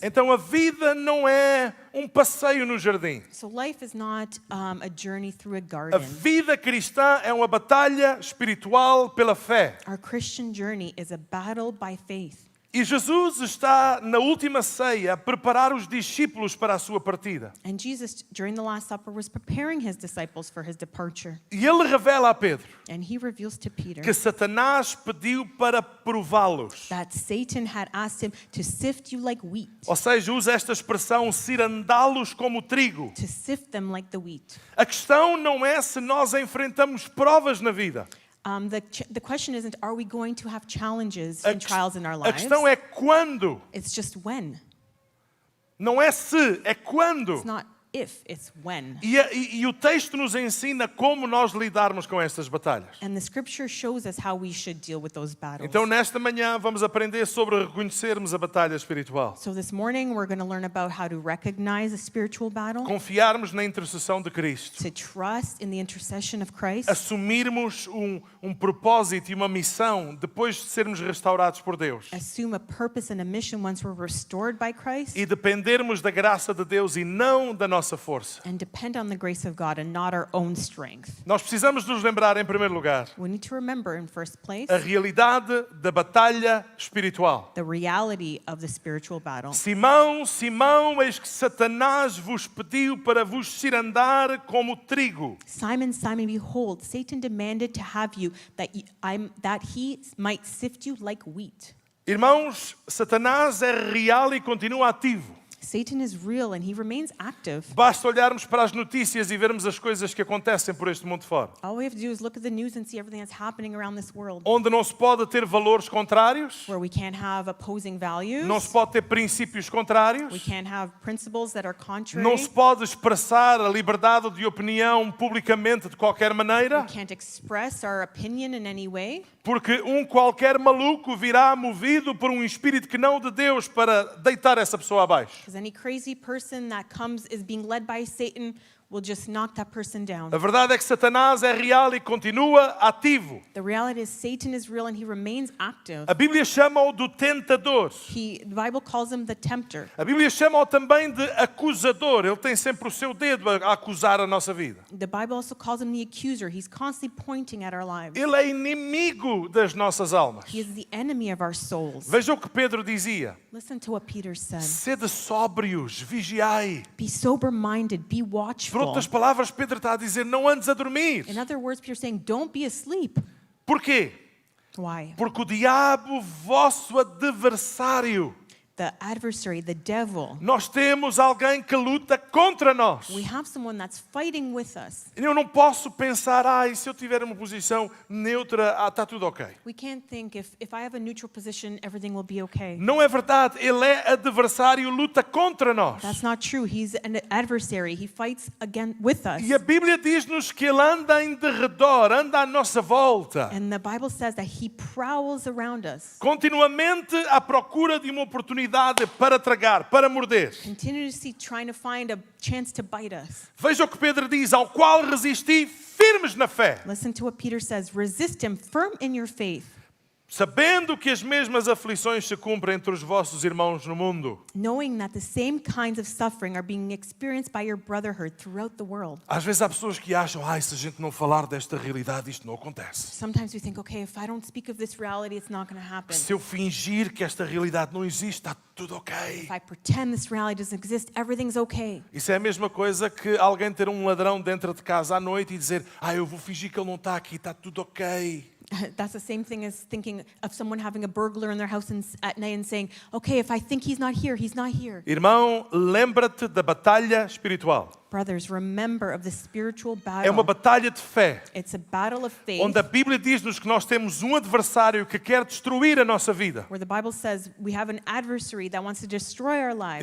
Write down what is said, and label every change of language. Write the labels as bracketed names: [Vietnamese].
[Portuguese] Então a vida não é um passeio no jardim. [English] So life is not a journey through a [Portuguese] A [English] garden. [Portuguese] vida cristã é uma batalha espiritual pela fé. [English] Our Christian journey is a battle by faith. [Portuguese] E Jesus está na última ceia a preparar os discípulos para a sua partida. [English] And Jesus, during the Last Supper, was preparing his disciples for his departure. [Portuguese] E ele revela a Pedro [English] And he reveals to Peter [Portuguese] que Satanás pediu para prová-los. [English] that Satan had asked him to sift you like wheat, [Portuguese] Ou seja, usa esta expressão, cirandá-los como trigo. [English] to sift them like the wheat. [Portuguese] A questão não é se nós enfrentamos provas na vida. [English] The question isn't, are we going to have challenges [Portuguese] A [English] and trials in our [Portuguese] a [English] lives? [Portuguese] questão é quando. [English] It's just when. [Portuguese] Não é se, é quando. [English] It's not if, it's when. [Portuguese] E o texto nos ensina como nós lidarmos com estas batalhas. [English] And the scripture shows us how we should deal with those battles. [Portuguese] Então, nesta manhã, vamos aprender sobre reconhecermos a batalha espiritual. [English] So this morning we're going to learn about how to recognize a spiritual battle, [Portuguese] Confiarmos na intercessão de Cristo. [English] to trust in the intercession of Christ, [Portuguese] Assumirmos um propósito e uma missão depois de sermos restaurados por Deus. [English] assume a purpose and a mission once we're restored by Christ, [Portuguese] E dependermos da graça de Deus e não da nossa força. [English] and depend on the grace of God and not our own strength. [Portuguese] Nós precisamos nos lembrar, em primeiro lugar, [English] We need to remember in first place [Portuguese] a realidade da batalha espiritual. [English] the reality of the spiritual battle. [Portuguese] Simão, Simão, eis que Satanás vos pediu para vos cirandar como trigo. [English] Simon, Simon, behold, Satan demanded to have you that he might sift you like wheat. [Portuguese] Irmãos, Satanás é real e continua ativo. [English] Satan is real and he remains active. [Portuguese] Basta olharmos para as notícias e vermos as coisas que acontecem por este mundo fora. [English] All we have to do is look at the news and see everything that's happening around this world. [Portuguese] Onde não se pode ter valores contrários, [English] Where we can't have opposing values. [Portuguese] não se pode ter princípios contrários, [English] We can't have principles that are contrary. [Portuguese] não se pode expressar a liberdade de opinião publicamente de qualquer maneira, [English] We can't express our opinion in any way. [Portuguese] porque qualquer maluco virá movido por um espírito que não de Deus para deitar essa pessoa abaixo. [English] Because any crazy person that comes is being led by Satan will just knock that person down. [Portuguese] A verdade é que Satanás é real e continua ativo. [English] The reality is Satan is real and he remains active. [Portuguese] A Bíblia chama-o do tentador. [English] The Bible calls him the tempter. [Portuguese] A Bíblia chama-o também de acusador. Ele tem sempre o seu dedo a acusar a nossa vida. [English] The Bible also calls him the accuser. He's constantly pointing at our lives. [Portuguese] Ele é inimigo das nossas almas. [English] He is the enemy of our souls. [Portuguese] Veja o que Pedro dizia. [English] Listen to what Peter said. [Portuguese] Sede sóbrios, vigiai. [English] Be sober-minded, be [Portuguese] Por [English] watchful. [Portuguese] outras palavras, Pedro está a dizer, não andes a dormir. [English] In other words, Peter's saying, don't be asleep. [Portuguese] Porquê? [English] Why? [Portuguese] Porque o diabo, vosso adversário. [English] The adversary, the devil. [Portuguese] Nós temos alguém que luta contra nós. [English] We have someone that's fighting with us. [Portuguese] Eu não posso pensar, se eu tiver uma posição neutra, está tudo ok. [English] We can't think if I have a neutral position, everything will be okay. [Portuguese] Não é verdade. Ele é adversário, luta contra nós. [English] That's not true. He's an adversary. He fights again with us. [Portuguese] E a Bíblia diz-nos que ele anda em derredor, anda à nossa volta. [English] And the Bible says that he prowls around us, [Portuguese] Continuamente à procura de uma oportunidade para tragar, para morder. [English] continuously trying to find a chance to bite us. [Portuguese] Veja o que Pedro diz, ao qual resisti firmes na fé, [English] Listen to what Peter says. Resist him, firm in your faith, [Portuguese] sabendo que as mesmas aflições se cumprem entre os vossos irmãos no mundo. [English] knowing that the same kinds of suffering are being experienced by your brotherhood throughout the world. [Portuguese] Às vezes há pessoas que acham, se a gente não falar desta realidade, isto não acontece. [English] Sometimes we think, okay, if I don't speak of this reality, it's not going to happen. [Portuguese] Se eu fingir que esta realidade não existe, está tudo ok. [English] If I pretend this reality doesn't exist, everything's okay. [Portuguese] Isso é a mesma coisa que alguém ter um ladrão dentro de casa à noite e dizer, eu vou fingir que ele não está aqui, está tudo ok. [English] That's the same thing as thinking of someone having a burglar in their house at night and saying, okay, if I think he's not here, he's not here. [Portuguese] Irmão, lembra-te da batalha espiritual. [English] Brothers, remember of the spiritual [Portuguese] É uma [English] battle. [Portuguese] batalha de fé, [English] It's a battle of faith [Portuguese] onde a Bíblia diz-nos que nós temos um adversário que quer destruir a nossa vida. [English] where the Bible says we have an adversary that wants to destroy our lives.